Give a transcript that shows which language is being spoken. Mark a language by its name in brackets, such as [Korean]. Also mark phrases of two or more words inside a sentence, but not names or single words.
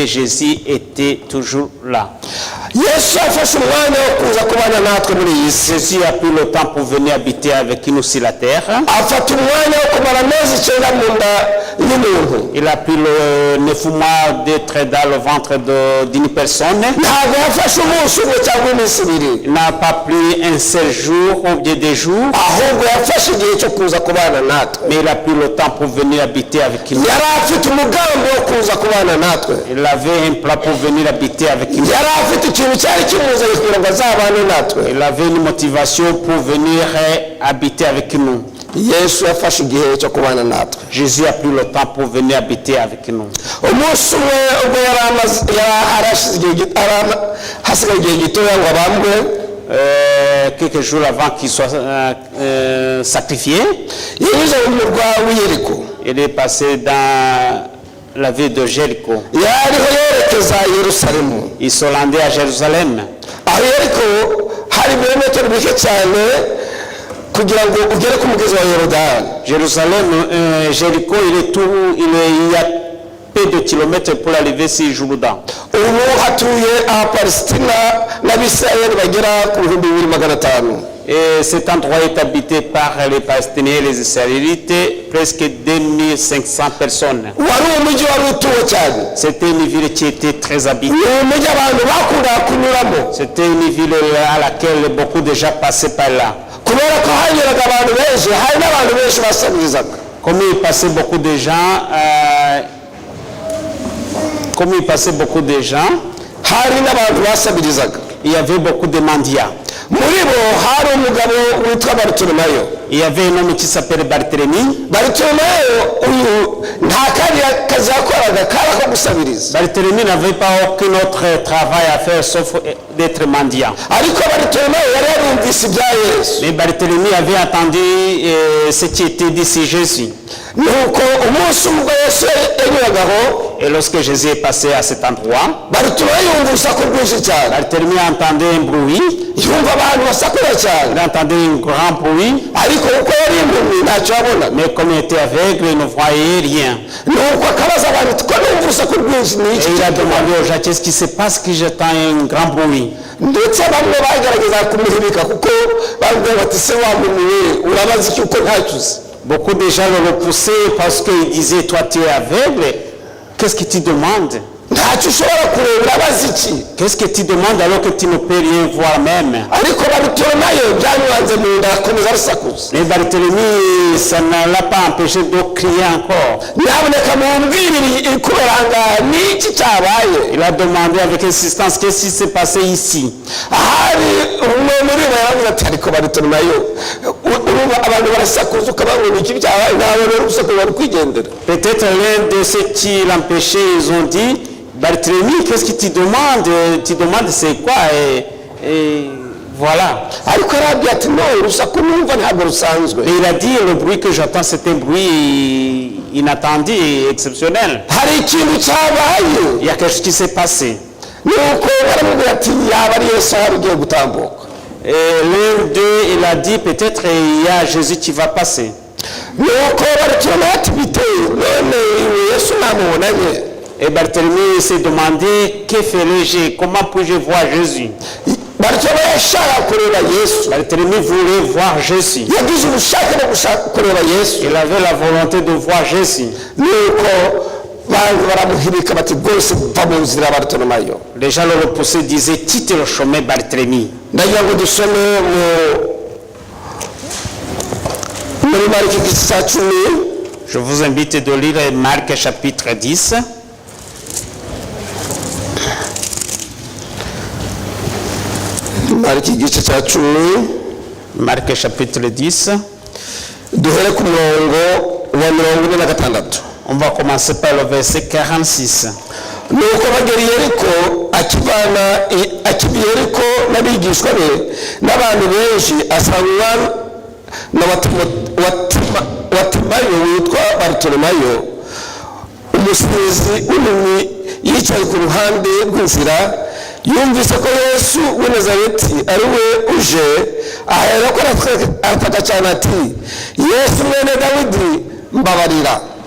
[French] Jésus était toujours là. Jésus a pris le temps pour venir habiter avec nous sur la terre. [Kinyarwanda] y'umuntu. [French] Il a pris le 9 mois d'être dans le ventre d'une personne. [Kinyarwanda] Ntabwo yafashe umunsi umwe cyangwa iminsi ibiri. [French] Il n'a pas pris un seul jour ou bien des jours. [Kinyarwanda] Ahubwo yafashe igihe cyo kuza kubana natwe. [French] Mais il a pris le temps pour venir habiter avec nous. [Kinyarwanda] Yari afite umugambi wo kuza kubana natwe. [French] Il avait un plan pour venir habiter avec nous. [Kinyarwanda] Yari afite ikintu cyari kimuzanye kugira ngo azabane natwe. [French] Il avait une motivation pour venir habiter avec nous. [Kinyarwanda] Yesu yafashe igihe cyo kubana natwe. [French] Jésus a pris le temps pour venir habiter avec nous. [Kinyarwanda] Umunsi umwe ubwo hasigaye igihe gitoya ngo abambwe, [French] quelques jours avant qu'il soit sacrifié, [Kinyarwanda] yanyuze mu murwa w'Yeriko. [French] il est passé dans la ville de Jéricho. [Kinyarwanda] Yariho yerekeza Yerusalemu. [French] Ils sont allés à Jérusalem. [Kinyarwanda] Aho Yeriko hari ibirometero bike cyane kugira ngo ugere ku mugezi wa Yorodani. [French] Jérusalem, Jéricho, il y a peu de kilomètres pour arriver sur Jourdain. [Kinyarwanda] Ubu hatuye Abapalestina n'Abisirayeli bagera ku 2500. [French] Et cet endroit est habité par les Palestiniens et les Israélites, presque 2500 personnes. [Kinyarwanda] Wari umujyi wari utuwe cyane. [French] C'était une ville qui était très habitée. [Kinyarwanda] Ni umujyi abantu bakundaga kunyuramo. [French] C'était une ville à laquelle beaucoup de gens passaient par là. [Kinyarwanda] Kubera ko hanyuraga abantu benshi, hari n'abantu benshi basabirizaga. [French] Comme il passait beaucoup de gens, [Kinyarwanda] hari n'abantu basabirizaga. [French] il y avait beaucoup de mendiants. [Kinyarwanda] Muri bo hari umugabo witwa Bartimayo. [French] Il y avait un homme qui s'appelait Barthélemy. [Kinyarwanda] Bartimayo uyu nta kandi kazi yakoraga kari ko gusabiriza. [French] Barthélemy n'avait pas aucun autre travail à faire sauf d'être mendiant. [Kinyarwanda] Ariko Bartimayo yari yarumvise ibya Yesu. [French] Mais Barthélemy avait entendu ce qui était dit sur Jésus. [Kinyarwanda] Nuko umunsi ubwo Yesu yanyuragaho, [French] et lorsque Jésus est passé à cet endroit, [Kinyarwanda] Bartimayo yumva urusaku rwinshi cyane. [French] Barthélemy entendait un bruit. [Kinyarwanda] Yumva abantu basakura cyane. [French] Il entendait un grand bruit. [Kinyarwanda] Ariko uko yari impumyi ntacyo abona. [French] Mais comme il était aveugle, il ne voyait rien. [Kinyarwanda] Nuko akabaza abantu ko numva urusaku rwinshi n'iki. [French] Et il a demandé aux gens, qu'est-ce qui se passe que j'entends un grand bruit? [Kinyarwanda] Ndetse bamwe bagerageza kumuhirika kuko bavuga bati se wamumiye urabaza iki uko ntacyo uzi. [French] Beaucoup de gens le repoussaient parce qu'ils disaient, toi tu es aveugle, qu'est-ce que tu demandes? [Kinyarwanda] Ntacyo ushobora kureba urabaza iki. [French] Qu'est-ce que tu demandes alors que tu ne peux rien voir même? [Kinyarwanda] Ariko Bartimayo byanyuranze mu nda akomeza arusakuza. [French] Mais Barthélemy, ça ne l'a pas empêché de crier encore. [Kinyarwanda] Nyamuneka mumbwirire ikuberanga n'iki cyabaye. [French] Il a demandé avec insistance, qu'est-ce qui s'est passé ici? [Kinyarwanda] Ahari umwe muri bo yaravuze ati ariko Bartimayo uruba abantu barasakuza ukababona iki byabaye nawe rero urusaku bari kwigendera. [French] Peut-être l'un de ceux qui l'empêchaient, ils ont dit, Barthélemy, qu'est-ce que tu demandes? Tu demandes c'est quoi? Et voilà. [Kinyarwanda] Ariko arabwira ati no urusaku numva ntabwo rusanzwe. [French] Et il a dit, le bruit que j'entends, c'est un bruit inattendu et exceptionnel. [Kinyarwanda] Hari ikintu cyabaye. [French] Il y a quelque chose qui s'est passé. [Kinyarwanda] Nuko baramubwira ati yaba ari Yesu wari ugiye gutambuka. [French] Et l'un d'eux, il a dit, peut-être il y a Jésus qui va passer. [Kinyarwanda] Nuko Bartimayo ati biteye none Yesu namubonanye. [French] Et Barthélemy s'est demandé, que ferais-je? Comment puis-je voir Jésus? [Kinyarwanda] Bartimayo yashaka kureba Yesu. [French] Barthélemy voulait voir Jésus. [Kinyarwanda] Yagize ubushake bwo gushaka kureba Yesu. [French] Il avait la volonté de voir Jésus. [Kinyarwanda] Nuko baramuhirika bati rwose va mu nzira Bartimayo. [French] Les gens le repoussaient, disaient, quitte le chemin Barthélemy. [Kinyarwanda] Ndagira ngo dusome muri Mariko igice cya 10. [French] Je vous invite de lire Marc chapitre 10. [Kinyarwanda] Mariko igice cya 10. [French] Marc chapitre 10. [Kinyarwanda] Duhere ku murongo wa 46. [French] On va commencer par le verset 46. [Kinyarwanda] Nuko bagera Yeriko akiva Yeriko n'abigishwa be n'abantu benshi asanga na Bartimayo witwa Bartimayo umusizi w'impumyi yicaye ku ruhande rw'inzira yumvise ko Yesu w'i Nazareti ari we uje ahera ko arataka cyane ati Yesu mwene Dawidi mbabarira.